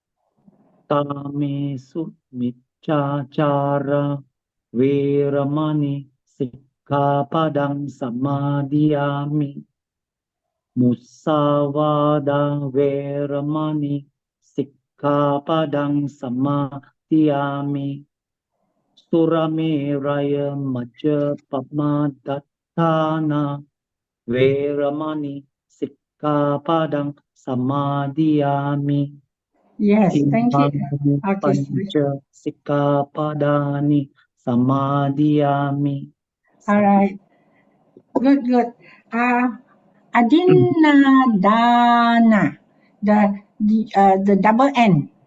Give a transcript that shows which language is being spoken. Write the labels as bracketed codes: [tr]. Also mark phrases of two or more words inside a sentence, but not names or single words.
[pi] Kamesu Miccachara Veramani Sikkhapadang Samadhiyami Musavada Veramani Sikkhapadang Samadhiyami Surameraya Majjapamadatthana Veramani Sikkhapadang Samadhiyami. [en] Yes, thank you. [pi] Pancha Sikkhapadani Samadhiyami. [en] All right. Good. Adinadana, the double N.